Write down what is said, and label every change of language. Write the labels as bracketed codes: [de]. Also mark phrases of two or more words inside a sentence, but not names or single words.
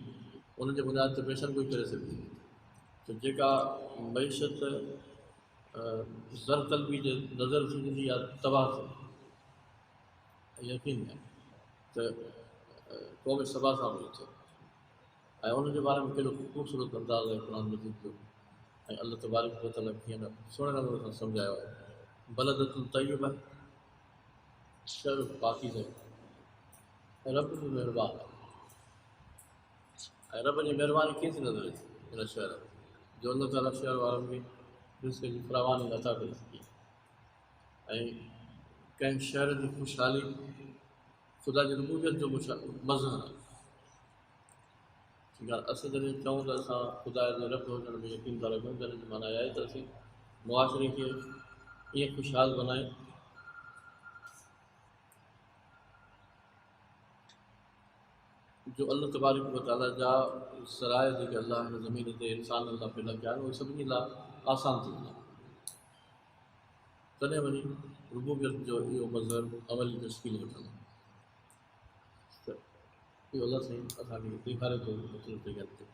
[sd] उनजे बुनियाद ते पेशन कोई करे सघे त जेका मईशत ज़रतलबी जे नज़र थींदी आहे तबाह थी यकीन आहे त क़ौम सबा सां बि थियो। ऐं उनजे बारे में कहिड़ो ख़ूबसूरत अंदाज़ आहे क़ुर मजीद जो। ऐं अल्लाह [ar] تبارك وتعالى [sd] कीअं न सुहिणे नमूने सां सम्झायो आहे। [ar] بلدة طيبة, [sd] शहर पाकीज़, ऐं रब बि महिरबान आहे। ऐं रब जी महिरबानी कीअं थी नज़र अचे हिन शहर में, जो अल्लाह ताला शहर वारनि खे रिज़्क़ जी फरावानी नथा करे सघे। ऐं कंहिं शहर जी ख़ुशहाली ख़ुदा जी रुबूबियत जो मज़हर आहे। ठीकु आहे, असां जॾहिं चऊं त असां ख़ुदा जे रब हुजण में यकीन था रखूं त हिन जी माना इहा आहे त असीं मुआशिरे खे ईअं ख़ुशहाल बनायूं जो अल्लाह [ar] تبارك وتعالى [sd] जा सराय जेके अल्लाह हिन ज़मीन ते इंसान अल्लाह पैदा कया आहिनि उहे सभिनी लाइ आसान थी वेंदा। तॾहिं वञी रुबूबियत जो इहो मज़हर अमली तश्कील वठंदो। त इहो अलाह साईं असांखे ॾेखारे थो मुख़्तलिफ़ जॻहियुनि ते।